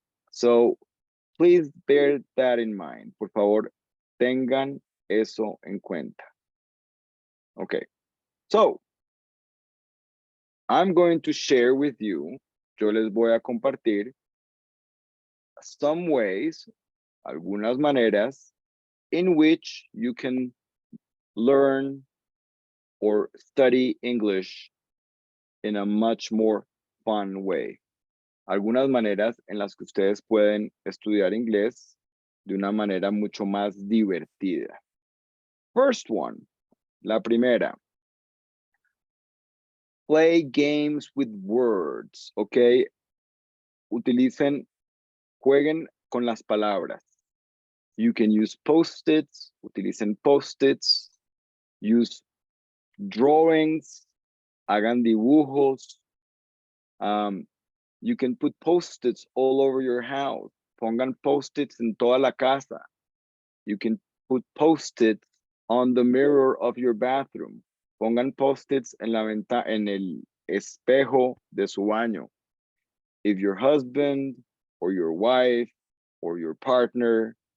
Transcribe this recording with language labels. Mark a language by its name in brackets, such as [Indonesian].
[English] So, please bear that in mind. [Spanish] Por favor, tengan eso en cuenta. [English] Okay, so, I'm going to share with you, [Spanish] yo les voy a compartir [English] some ways, [Spanish] algunas maneras, [English] in which you can learn or study English in a much more fun way. [Spanish] Algunas maneras en las que ustedes pueden estudiar inglés de una manera mucho más divertida. [English] First one, [Spanish] la primera. [English] Play games with words, ¿ok? [Spanish] Jueguen con las palabras. [English] You can use post-its, [Spanish] utilicen post-its, [English] use drawings, [Spanish] hagan dibujos. [English] You can put post-its all over your house. [Spanish] Pongan post-its en toda la casa. [English] You can put post-its on the mirror of your bathroom. [Spanish] Pongan post-its en el espejo de su baño. [English] If your husband or your wife or your partner